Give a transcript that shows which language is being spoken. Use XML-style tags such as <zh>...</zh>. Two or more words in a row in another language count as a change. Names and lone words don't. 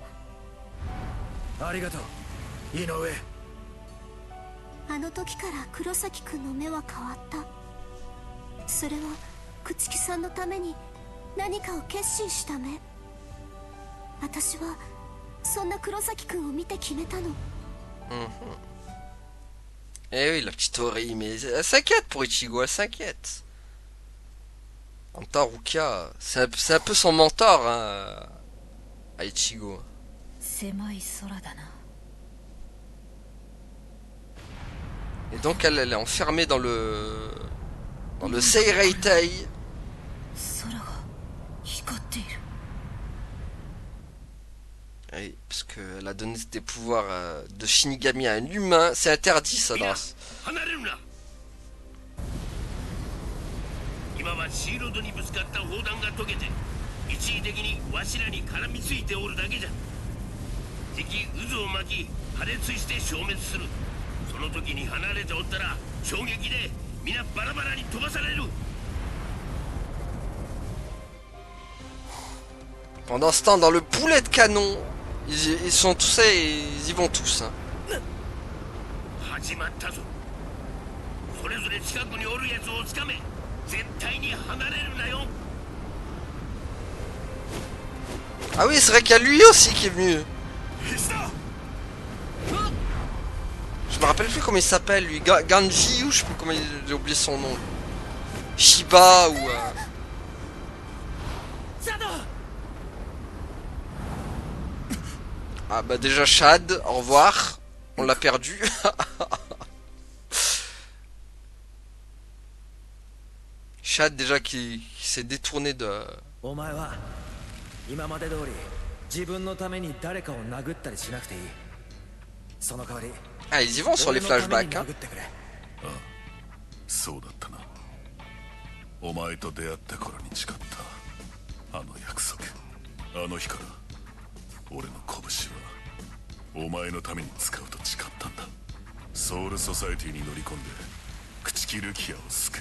<ja>ありがとう井上。あの時から黒崎くんの目は変わった。それは朽木さんのために何かを決心した目。私はそんな黒崎くんを見て決めたの。</ja> <fr>Eh oui, la petite Ori, mais elle s'inquiète pour Ichigo, elle s'inquiète. En même temps, Rukia, c'est un peu son mentor, hein, à Ichigo. Et donc elle est enfermée dans le Seireitai. Oui, parce qu'elle a donné des pouvoirs de Shinigami à un humain, c'est interdit ça dans...</fr> <ja>今はシールドにぶつかった砲弾が溶けて一時的にわしらに絡みついておるだけじゃ。敵渦を巻き破裂して消滅する。その時に離れておったら衝撃で皆バラバラに飛ばされる。</ja> <fr>Pendant ce temps, dans le boulet de canon, ils sont tous et ils y vont tous. Hein.</fr> <ja>始まったぞ。それぞれ近くにおるやつをつかめ。絶対に離れるなよ。</ja> <fr>Ah oui, c'est vrai qu'il y a lui aussi qui est venu. Je me rappelle plus comment il s'appelle lui, Ganji ou je sais plus comment j'ai oublié son nom. Shiba ou... Ah bah déjà Shad, au revoir. On l'a perdu. Shad déjà qui s'est détourné de... Ah ils y vont sur les flashbacks hein.</fr> <ja>そうだったな。お前と出会った頃に誓ったあの約束。あの日から俺の拳はお前のために使うと誓ったんだ。ソウルソサエティに乗り込んで朽木ルキアを救う。</ja>